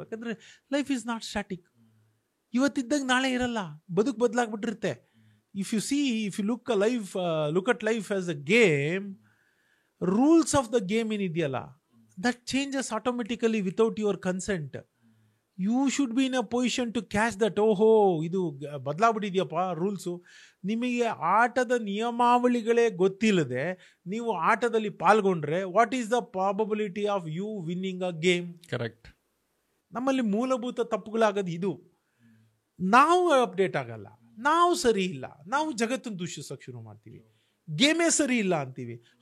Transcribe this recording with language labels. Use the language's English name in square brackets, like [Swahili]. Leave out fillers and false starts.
[Kannada] ಯಾಕಂದ್ರೆ [English] Life is not static. [Kannada] ಇವತ್ತಿದ್ದಾಗ ನಾಳೆ ಇರಲ್ಲ, ಬದುಕು ಬದಲಾಗ್ಬಿಟ್ಟಿರುತ್ತೆ. [English] if you look at life as a game, rules of the game [Kannada] ಏನಿದೆಯಲ್ಲ, [English] that changes automatically without your consent. You should be in a position to catch that. [Kannada] ಓಹೋ, ಇದು ಬದಲಾಗ್ಬಿಟ್ಟಿದ್ಯಪ್ಪ rules. ನಿಮಗೆ ಆಟದ ನಿಯಮಾವಳಿಗಳೇ ಗೊತ್ತಿಲ್ಲದೆ ನೀವು ಆಟದಲ್ಲಿ ಪಾಲ್ಗೊಂಡ್ರೆ [English] What is the probability of you winning a game? [Kannada] Correct. ನಮ್ಮಲ್ಲಿ ಮೂಲಭೂತ ತಪ್ಪುಗಳಾಗೋದು ಇದು. ನಾವು ಅಪ್ಡೇಟ್ ಆಗಲ್ಲ, ನಾವು ಸರಿ ಇಲ್ಲ, ನಾವು ಜಗತ್ತನ್ನು ದೂಷಿಸೋಕೆ ಶುರು ಮಾಡ್ತೀವಿ, ಗೇಮೇ ಸರಿ ಇಲ್ಲ ಅಂತೀವಿ.